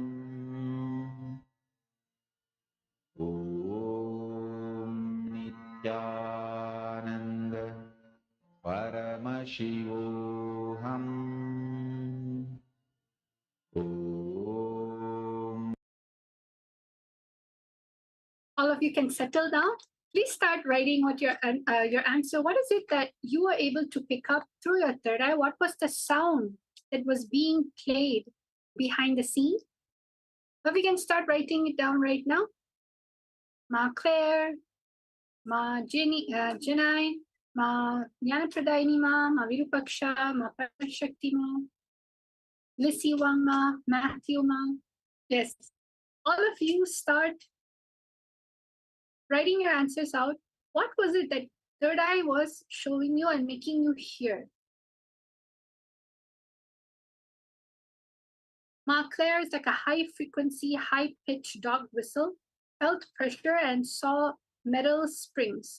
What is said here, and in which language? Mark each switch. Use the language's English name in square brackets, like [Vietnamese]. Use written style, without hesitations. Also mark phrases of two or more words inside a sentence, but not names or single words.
[Sanskrit] Om Nithyananda Paramashivoham. Om. [English] All of you can settle down. Please start writing what your answer. What is it that you were able to pick up through your third eye? What was the sound that was being played behind the scene? But we can start writing it down right now. Ma Claire, Ma Janai, Ma Jnanapradaini Ma Virupaksha, Ma Shakti Ma, Lissy Wang Ma, Matthew Ma. Yes, all of you start writing your answers out. What was it that third eye was showing you and making you hear? Ma Claire is like a high frequency, high pitched dog whistle, felt pressure and saw metal springs.